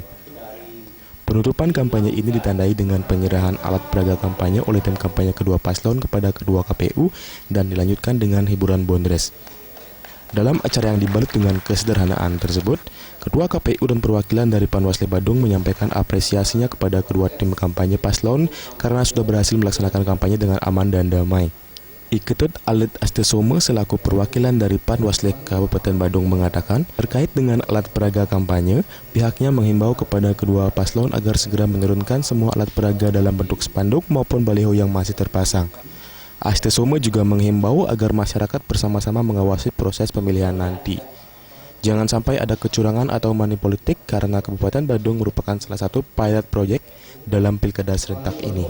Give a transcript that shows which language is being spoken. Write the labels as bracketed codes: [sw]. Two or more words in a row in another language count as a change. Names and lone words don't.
[id] Penutupan kampanye ini ditandai dengan penyerahan alat peraga kampanye oleh tim kampanye kedua paslon kepada Ketua KPU dan dilanjutkan dengan hiburan bondres. Dalam acara yang dibalut dengan kesederhanaan tersebut, Ketua KPU dan perwakilan dari Panwasli Badung menyampaikan apresiasinya kepada kedua tim kampanye paslon karena sudah berhasil melaksanakan kampanye dengan aman dan damai. Iketut Alit Astesome selaku perwakilan dari Panwasli Kabupaten Badung mengatakan, terkait dengan alat peraga kampanye, pihaknya menghimbau kepada kedua paslon agar segera menurunkan semua alat peraga dalam bentuk spanduk maupun baliho yang masih terpasang. Astesome juga menghimbau agar masyarakat bersama-sama mengawasi proses pemilihan nanti. Jangan sampai ada kecurangan atau money politik karena Kabupaten Badung merupakan salah satu [en] pilot project [id] dalam pilkada serentak ini.